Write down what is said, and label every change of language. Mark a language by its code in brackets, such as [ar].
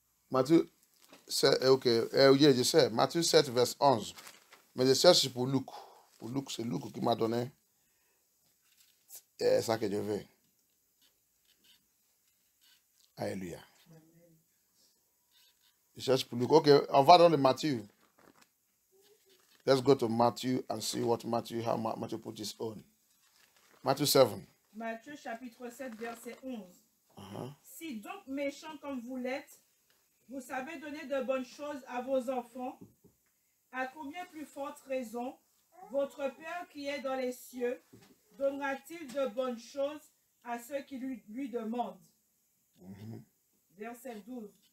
[fr] Matthieu, ok, oui, je sais. Matthieu 7, verset 11. Mais je cherche pour Luc. Pour Luc, c'est Luc qui m'a donné ça que je veux. Alléluia. Je cherche pour Luc. Ok, on va dans le Matthieu. [en] Let's go to Matthew and see what Matthew, how Matthew put his own. Matthew 7. [fr] Matthieu chapitre 7, verset 11. Si donc méchants comme vous l'êtes, vous savez donner de bonnes choses à vos enfants, à combien plus forte raison votre Père qui est dans les cieux donnera-t-il de bonnes choses à ceux qui lui demandent? Verset 12.